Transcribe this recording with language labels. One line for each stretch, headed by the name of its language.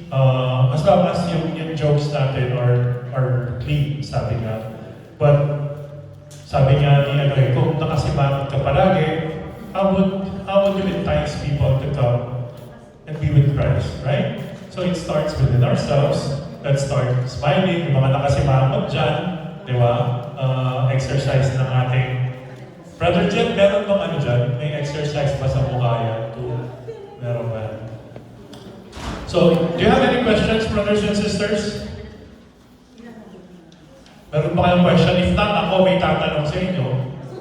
English: As long as yung jokes natin are clean,
Filipino: sabi nga.
English: But
Filipino: sabi nga ni kung nakasimangot ka palagi,
English: how would you entice people to come and be with Christ, right? So it starts within ourselves. Let's start smiling.
Filipino: Yung mga nakasimangot dyan, di ba? Exercise ng ating... Brother Jen, meron bang ano dyan? May exercise pa sa mukha yan? Meron ba?
English: So, do you have any questions, brothers and sisters?
Filipino: Meron ba kayong question?
English: If not,
Filipino: ako may tatanong sa inyo.